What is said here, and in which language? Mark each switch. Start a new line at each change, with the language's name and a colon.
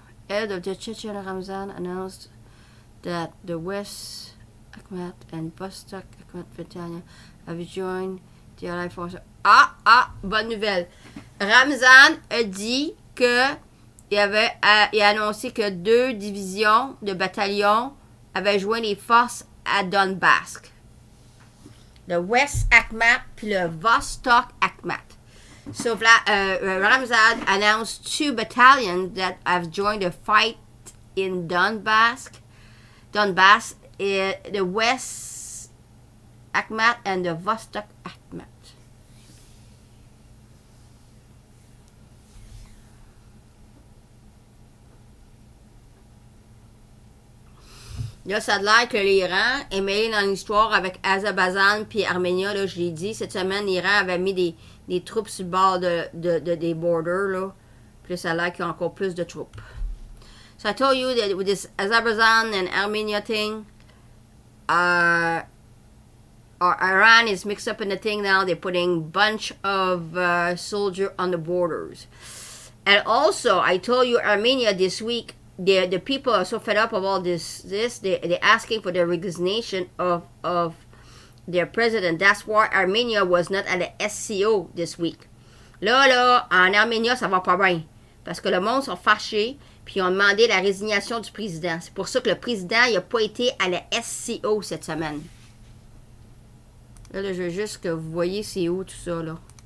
English: Head of the Chechen Ramzan announced that the West Akhmat and Vostok Akhmat Battalion have joined the Allied Forces.
French: Bonne nouvelle. Ramzan a dit que il a annoncé que 2 divisions de bataillons avaient joint les forces à Donbass. Le West Akhmat puis le Vostok Akhmat.
English: So Ramzan announced 2 battalions that have joined the fight in Donbass, the West Akhmat and the Vostok Akhmat.
French: Là, ça a l'air que l'Iran est mêlé dans l'histoire avec Azerbaïdjan puis Arménie. Là, je l'ai dit, cette semaine, l'Iran avait mis des troupes sur le bord des borders. Là. Puis là, ça a l'air qu'il y a encore plus de troupes.
English: So I told you that with this Azerbaijan and Armenia thing are Iran is mixed up in the thing now. They're putting bunch of soldiers on the borders. And also, I told you Armenia this week, the people are so fed up of all this. They're asking for the resignation of their president. That's why Armenia was not at the SCO this week.
French: Là, en Arménie, ça va pas bien. Parce que le monde sont fâchés, puis ils ont demandé la résignation du président. C'est pour ça que le président n'a pas été à la SCO cette semaine. Là, je veux juste que vous voyez c'est où tout ça, là.